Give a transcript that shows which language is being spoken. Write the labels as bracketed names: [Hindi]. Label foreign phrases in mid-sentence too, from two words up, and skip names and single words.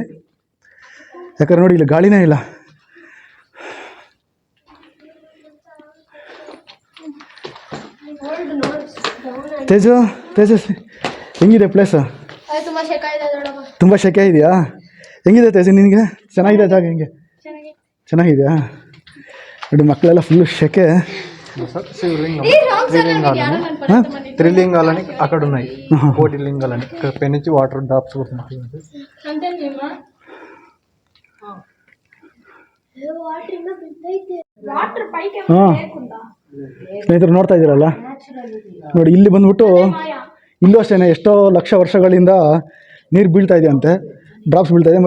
[Kannada] ಯಾಕಂದ್ರೆ ನೋಡಿ ಇಲ್ಲಿ ಗಾಳಿನೇ ಇಲ್ಲ. ತೇಜಸ್ವಿ ಹೆಂಗಿದೆ ಪ್ಲೇಸು? ತುಂಬ ಶೆಕೆ ಇದೆಯಾ? ಹೆಂಗಿದೆ ತೇಜ ನಿನಗೆ? ಚೆನ್ನಾಗಿದೆ ಜಾಗ? ಹೆಂಗೆ ಚೆನ್ನಾಗಿದೆಯಾ? ನೋಡಿ ಮಕ್ಕಳೆಲ್ಲ ಫುಲ್ ಶೆಕೆ. [Telugu] త్రిలింగాలని అక్కడ ఉన్నాయి, కోటి లింగాలని. ఇక్కడ పై నుంచి [English] water drops [Telugu] పడుతున్నాయి. [Kannada] ಹಾಂ ಸ್ನೇಹಿತರು, ನೋಡ್ತಾ ಇದ್ದೀರಲ್ಲ, ನೋಡಿ ಇಲ್ಲಿ ಬಂದ್ಬಿಟ್ಟು ಇಲ್ಲೂ ಅಷ್ಟೇ ಎಷ್ಟೋ ಲಕ್ಷ ವರ್ಷಗಳಿಂದ ನೀರು ಬೀಳ್ತಾ ಇದೆಯಂತೆ, ಡ್ರಾಪ್ಸ್ ಬೀಳ್ತಾ ಇದೆ.